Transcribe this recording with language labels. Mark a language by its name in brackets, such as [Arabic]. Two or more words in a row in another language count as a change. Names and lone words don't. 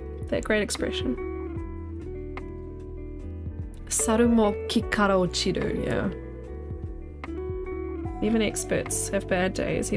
[English] that great expression. [Japanese] 猿も木から落ちる, [English] yeah. Even experts have bad days.